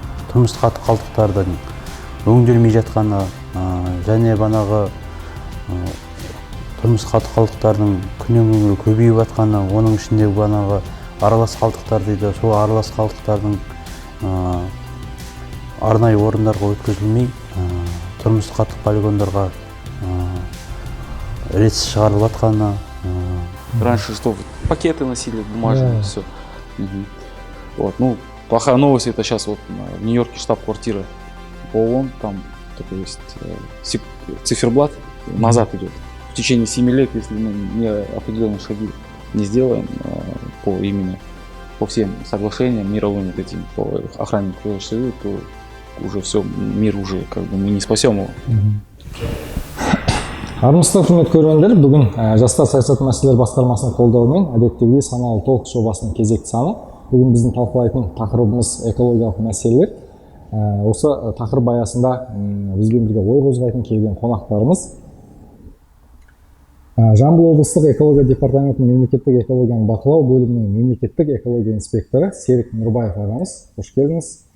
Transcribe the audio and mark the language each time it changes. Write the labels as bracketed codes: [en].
[kk] Тұрмыстық қалдықтардың өңделмей жатқаны және банағы тұрмыстық қалдықтардың күннен күнге көбейіп жатқаны, оның ішінде банағы аралас қалдықтар дейді. Сол аралас қалдықтардың арнайы орындарға өткізілмей, тұрмыстық қалдық полигондарға ретсіз шығарылып жатқаны. [ru] Раньше что, пакеты носили бумажные, все. Вот, ну, плохая новость, это сейчас вот в Нью-Йорке штаб-квартира ООН, там такой есть циферблат, назад идет. В течение 7 лет, если мы не определенные шаги не сделаем именно по всем соглашениям мировым вот этим, по охране окружающей среды, то уже все, мир уже как бы мы не спасем его. [kk] Армысыздар, құрметті көрермендер, бүгін жастар саясаты мәселелері басқармасының қолдауымен әдеттегідей саналы толк жобасының кезекті саны. Бүгін біздің талқылайтын тақырыбымыз экологиялық мәселелер. Осы тақырып аясында бізбен бірге ой қозғайтын келген қонақтарымыз Жамбыл облыстық экология департаментінің мемлекеттік экологияны бақылау бөлімінің мемлекеттік экология инспекторы Серік Нұрбаев ағамыз, қош келдіңіз.